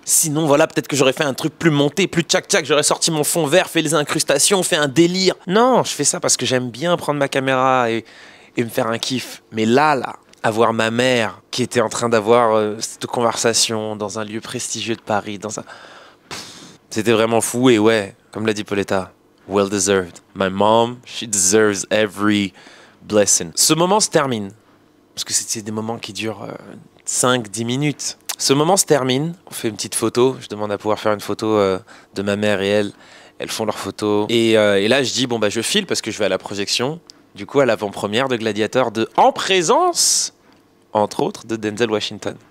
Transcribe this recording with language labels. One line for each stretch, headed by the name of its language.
French: Sinon, voilà, peut-être que j'aurais fait un truc plus monté, plus tchac-tchac, j'aurais sorti mon fond vert, fait les incrustations, fait un délire. Non, je fais ça parce que j'aime bien prendre ma caméra et me faire un kiff. Mais là, avoir ma mère qui était en train d'avoir cette conversation dans un lieu prestigieux de Paris, c'était vraiment fou et ouais, comme l'a dit Pauletta,
English: well deserved. My mom, she deserves every blessing.
French: Ce moment se termine, parce que c'est des moments qui durent 5-10 minutes. Ce moment se termine, on fait une petite photo, je demande à pouvoir faire une photo de ma mère et elles font leur photo. Et là je dis, bon bah je file parce que je vais à la projection, du coup à l'avant-première de Gladiator 2, en présence, entre autres, de Denzel Washington.